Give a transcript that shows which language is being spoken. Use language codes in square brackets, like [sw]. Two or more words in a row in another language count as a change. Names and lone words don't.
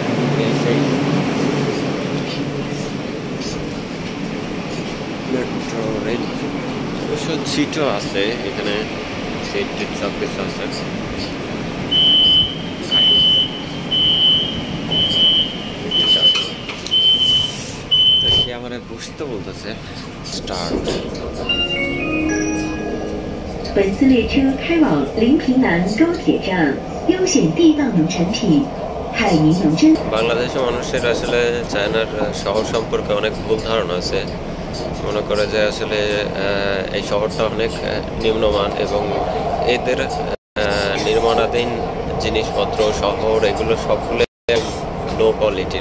[en] metro rail [bn] অবশ্য সিটও আছে এখানে, সিট সব কিছু আছে। আমার বসতে বলতেছে স্টার্ট। [zh] 本次列车开往临平南高铁站，优选地道农产品，海宁农珍。 [bn] বাংলাদেশের মানুষের আসলে চায়নার শহর সম্পর্কে অনেক ভুল ধারণা আছে। মনে করে যে আসলে এই শহরটা অনেক নিম্নমান এবং এদের নির্মাণাধীন জিনিসপত্র, শহর, এগুলো সবগুলো [en] low quality.